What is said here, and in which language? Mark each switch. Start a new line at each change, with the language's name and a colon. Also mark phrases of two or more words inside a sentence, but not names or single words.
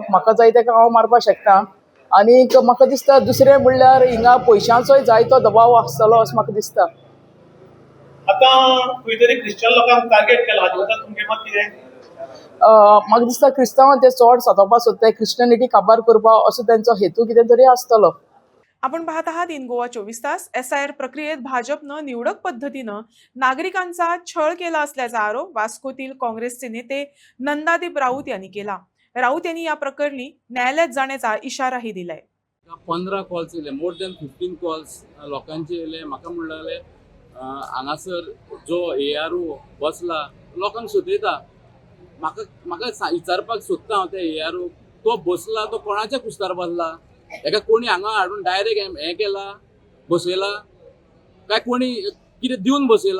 Konkani: म्हाका जाय तेका हांव मारपाक शकता. आनीक म्हाका दिसता दुसरें म्हणल्यार हिंगा पयशांचोय जायतो दबाव आसतलो असो म्हाका दिसता. आतां खंय तरी क्रिश्चन लोकांक टार्गेट केला. हाजे बद्दल तुमचें मत कितें? म्हाका दिसता क्रिस्तांवां ते चड सतावपाक सोदताय, क्रिश्चनिटी काबार करपाक असो तेंचो हेतू कितें तरी आसतलो.
Marathi: आपण पाहत आहात इन गोवा 24 तास. SIR प्रक्रियेत भाजपनं निवडक पद्धतीनं नागरिकांचा छळ केला असल्याचा आरोप वास्कोतील काँग्रेसचे नेते नंदादीप राऊत यांनी केला. राऊत यांनी या प्रकरणी न्यायालयात जाण्याचा इशाराही दिलाय.
Konkani: 15 कॉल्स येयले,
English: more than 15 calls
Konkani: लोकांचे येयले. म्हाका म्हणलें हांगासर जो ARO बसला लोकांक सोदयता. म्हाका विचारपाक सोदता हांव त्या ARO तो बसला तो कोणाच्या कुस्तार बसला? हेका कोणी हांगा हाडून डायरेक्ट हें केला बसयला काय कोणी कितें दिवन बसयला?